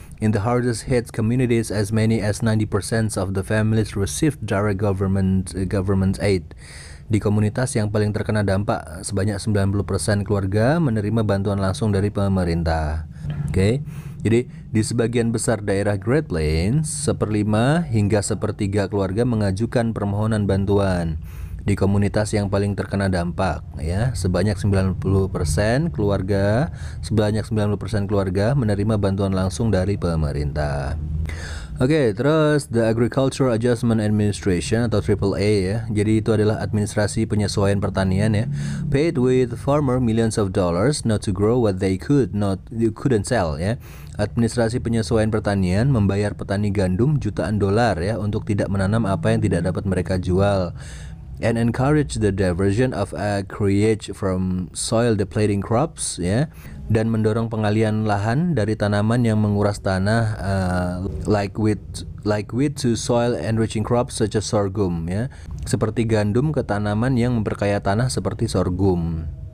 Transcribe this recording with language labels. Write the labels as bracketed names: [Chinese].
[English] In the hardest hit communities, as many as 90% of the families received direct government aid. [Indonesian] Di komunitas yang paling terkena dampak, sebanyak 90% keluarga menerima bantuan langsung dari pemerintah. Oke. Jadi di sebagian besar daerah Great Plains, 1/5 hingga 1/3 keluarga mengajukan permohonan bantuan. Di komunitas yang paling terkena dampak ya, sebanyak 90% keluarga menerima bantuan langsung dari pemerintah. Oke, terus the Agricultural Adjustment Administration atau AAA ya. Jadi itu adalah administrasi penyesuaian pertanian ya. [English] Paid with farmer millions of dollars not to grow what they couldn't sell ya. [Indonesian] Administrasi penyesuaian pertanian membayar petani gandum jutaan dolar ya untuk tidak menanam apa yang tidak dapat mereka jual. [English] And encourage the diversion of acreage from soil depleting crops ya, [Indonesian] dan mendorong pengalihan lahan dari tanaman yang menguras tanah [English] like wheat to soil enriching crops such as sorghum ya, [Indonesian] seperti gandum ke tanaman yang memperkaya tanah seperti sorghum.